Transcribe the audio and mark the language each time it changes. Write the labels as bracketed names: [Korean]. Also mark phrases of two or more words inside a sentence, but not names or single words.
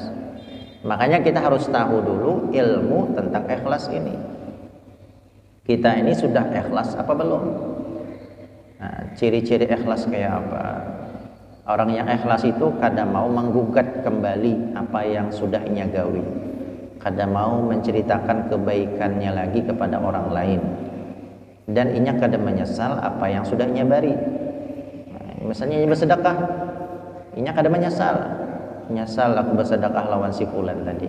[Indonesian] Makanya kita harus tahu dulu ilmu tentang ikhlas ini. Kita ini sudah ikhlas apa belum? Nah, ciri-ciri ikhlas kayak apa? [Banjar] Orang yang ikhlas itu kada mau menggugat kembali apa yang sudah ia gawi, kada mau menceritakan kebaikannya lagi kepada orang lain, dan inya kada menyesal apa yang sudah ia bari. Misalnya ia bersedekah, inya kada menyesal aku bersedekah lawan si fulan tadi.